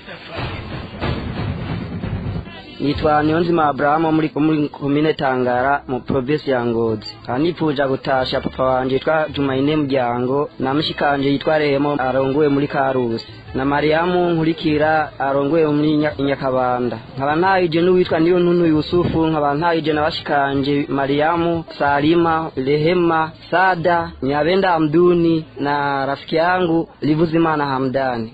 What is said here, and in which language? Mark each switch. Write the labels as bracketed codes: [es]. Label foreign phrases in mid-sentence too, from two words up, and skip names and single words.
[rn] Nitwa Niyonzima Abraham muri komine Tangara mu province ya Ngozi. Kanipfuja gutasha papa wanje yitwa Jumaine Muryango na mushikanje yitwa Remo arongowe muri Karusi na Mariamu nkurikira arongowe muri Nyakabanda. Nkaba ntayije n'uwitwa Niyo Ntuntu Yusufu, nkaba ntayije nabashikanje Mariamu, Salima, Rehema, Sada, Nyabenda Amduni na [sw] rafiki yangu [rn] Livuzimana Hamdani.